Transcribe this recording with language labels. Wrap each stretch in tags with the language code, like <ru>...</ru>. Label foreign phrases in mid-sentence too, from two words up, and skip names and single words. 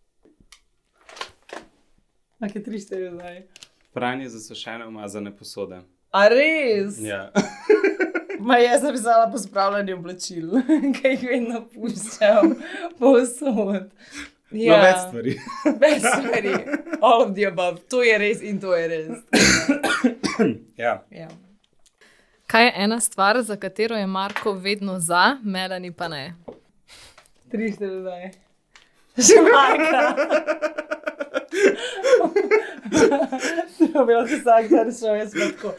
<sl>Kaj 3-4 zdaj? Pranje zasušene umazane posode. A res? Ja. Ma jaz sem pisala po spravljanju oblačil, kaj jih vedno puščam povsod. No, več stvari. Več stvari.</sl> <en>All of the above.</en> <sl>To je res in to je res. Ja. Ja. Kaj je ena stvar, za katero je Marko vedno za, Melanie pa ne? 3-4 zdaj. Že Marka. To je bilo vsak dan šel, jaz sem tako.</sl>